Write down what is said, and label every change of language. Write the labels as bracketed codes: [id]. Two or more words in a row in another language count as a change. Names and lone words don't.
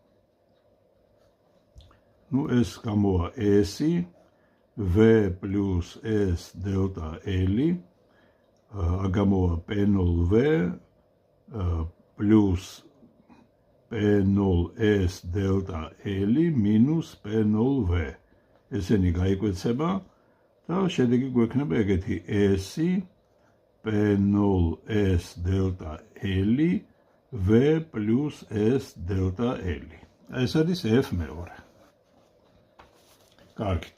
[ka] ნუ ეს გამოვა S-ი [en] V plus S delta L. [ka] გამოვა [en] P0V plus P0S delta L minus P0V. [ka] ესენი გაიკვეცება და შედეგი გვექნება ეგეთი S-ი [en] P0S delta L V plus S delta L. [ka] ეს არის F მეორე. კარგით.